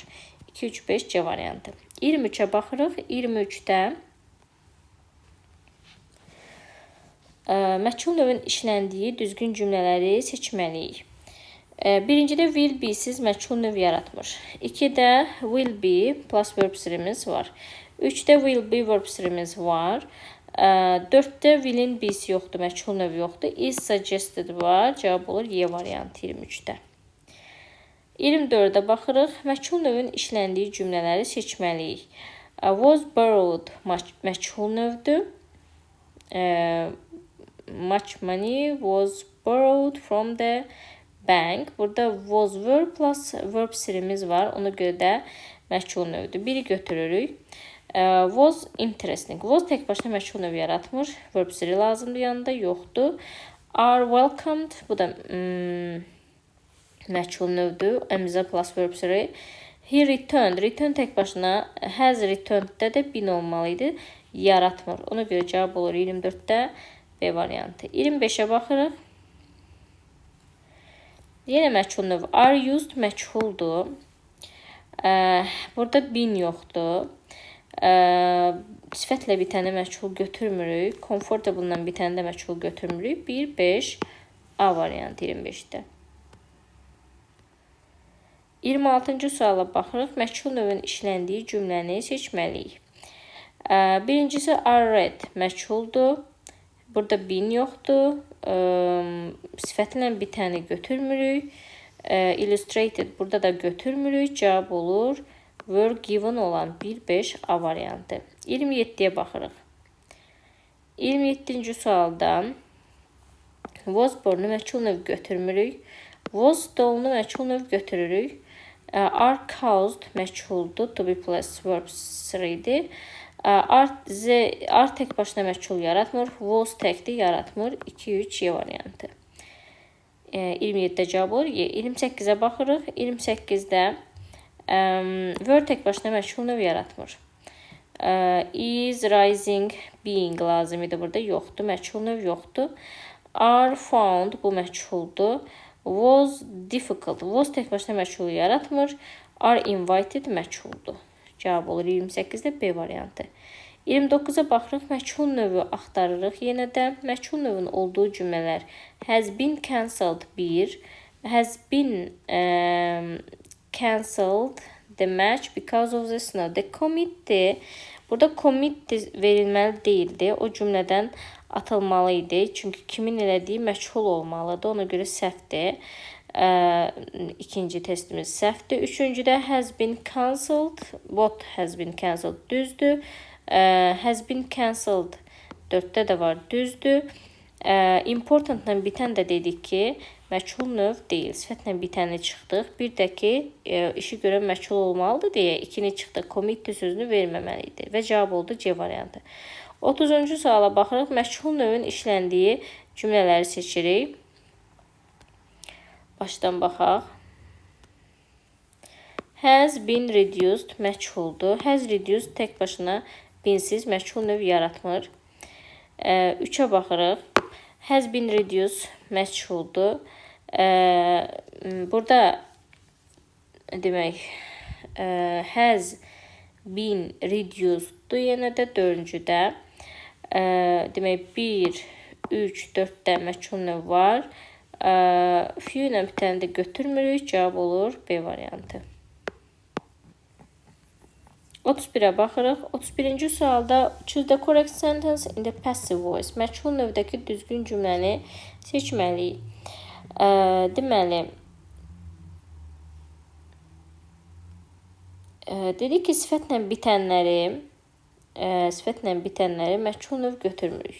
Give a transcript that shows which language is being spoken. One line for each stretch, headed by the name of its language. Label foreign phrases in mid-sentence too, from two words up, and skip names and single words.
Azerbaijani: 2-3-5 C variantı. 23'ə baxırıq. 23'də məchul növün işləndiyi düzgün cümlələri seçməliyik. Birincidə
English: will be-
Azerbaijani: siz məchul növ yaratmır. 2-də
English: will be plus verb
Azerbaijani: 3'imiz var. 3-də
English: will be verb
Azerbaijani: 3'imiz var. 4-də will'in be'si yoxdur, məchul növ yoxdur.
English: Is suggested
Azerbaijani: var. Cavab olur Y variantı 23'də. 24'ə baxırıq. Məchul növün işləndiyi cümlələri seçməliyik.
English: Was borrowed
Azerbaijani: məchul növdür.
English: Much money was borrowed from the bank.
Azerbaijani: Burada
English: was verb plus verb
Azerbaijani: 3'imiz var. Ona görə də məchul növdür. Biri götürürük.
English: Was interesting.
Azerbaijani: Was tek başına məchul növ yaratmır. Verb 3 lazımdır, yanında yoxdur.
English: Are welcomed.
Azerbaijani: Bu da məchul növdür. Əmizə plus verb 3.
English: He returned.
Azerbaijani: Return tek başına
English: has returned-
Azerbaijani: də də bin olmalıydı. Yaratmır. Ona görə cavab olur 24'də B variantı. 25'ə baxırıq. Yenə məchul növ.
English: Are used
Azerbaijani: məchuldur. Burada bin yoxdur. Sifətlə bitəni məchul götürmürük. Comfortable-la bitəni də məchul götürmürük. 1-5 A variantı 25'də. 26-cı suala baxırıq. Məchul növün işləndiyi cümləni seçməliyik. Birincisi
English: are read
Azerbaijani: məchuldur. Burada bin yoxdur. Sifətlə bitəni götürmürük. Illustrated burada da götürmürük. Cavab olur
English: were given
Azerbaijani: olan 1-5 A variantı. 27'ye baxırıq. 27-ci sualda
English: was born-
Azerbaijani: u məchul növ götürmürük.
English: Was stolen-
Azerbaijani: u məchul növ götürürük.
English: Are caused
Azerbaijani: məchuldur.
English: To be plus verb
Azerbaijani: 3'dir. Are tek başına məchul yaratmır. Was tekdir, yaratmır. 2-3 Y variantı. 27'də cavab olur. 28'ə baxırıq. 28'də were tek başına məchul növ yaratmır.
English: Is rising being
Azerbaijani: lazım idi. Burada yoxdur. Məchul növ yoxdur.
English: Are found
Azerbaijani: bu məchuldur.
English: Was difficult.
Azerbaijani: Was tek başına məchul yaratmır.
English: Are invited
Azerbaijani: məchuldur. Cavab olur 28'də B variantı. 29'a baxırıq. Məchul növü axtarırıq. Yenə də məchul növün olduğu cümlələr
English: has been cancelled
Azerbaijani: 1.
English: Has been cancelled the match because of the snow. The committee.
Azerbaijani: Burada committee verilməli değildi. O cümlədən atılmalıydı. Çünki kimin elədiyi məchul olmalıdır. Ona görə səhvdir. İkinci testimiz səhvdir. Üçüncüdə
English: has been cancelled. What has been cancelled
Azerbaijani: düzdür.
English: Has been cancelled
Azerbaijani: 4'də də var düzdür. Importantla bitən də dedik ki, məchul növ deyil. Sifətlə bitəni çıxdıq. Bir də ki, işi görən məchul olmalıdır deyə 2-ni çıxdıq. Committee sözünü verməməliydi. Və cavab oldu C variantı. 30-cu suala baxırıq. Məchul növün işləndiyi cümlələri seçirik. Başdan baxaq.
English: Has been reduced
Azerbaijani: məchuldur.
English: Has reduced
Azerbaijani: tek başına binsiz məchul növ yaratmır. 3'ə baxırıq.
English: Has been reduced
Azerbaijani: məchuldur. Burada demək
English: has been reduceddur.
Azerbaijani: Yenə də 4-cüdə. Demək 1, 3, 4-də məchul növ var. Few ilə bitəni də götürmürük. Cavab olur B variantı. 31-ə baxırıq. 31-ci sualda
English: choose the correct sentence in the passive voice.
Azerbaijani: Məchul növdəki düzgün cümləni seçməliyik. Deməli, dedik ki, sifətlə bitənləri məchul növ götürmürük.